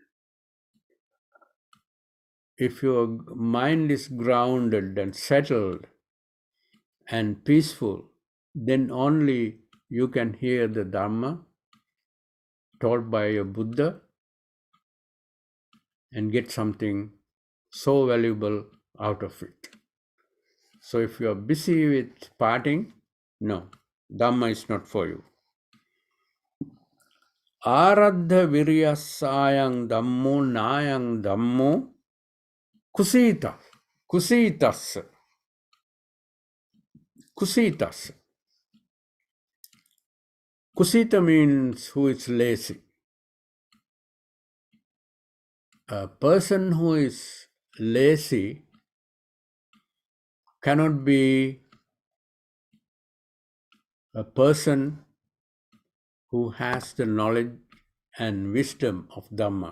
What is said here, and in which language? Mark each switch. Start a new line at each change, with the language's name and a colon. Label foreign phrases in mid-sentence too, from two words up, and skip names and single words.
English: If your mind is grounded and settled and peaceful, then only you can hear the Dhamma taught by a Buddha and get something so valuable out of it. So if you are busy with partying, no, Dhamma is not for you.
Pali: Aradha viryasayang Dhammo nayang Dhammo kusita.
English: Kusitas. Kusita means who is lazy. A person who is lazy cannot be a person who has the knowledge and wisdom of Dhamma.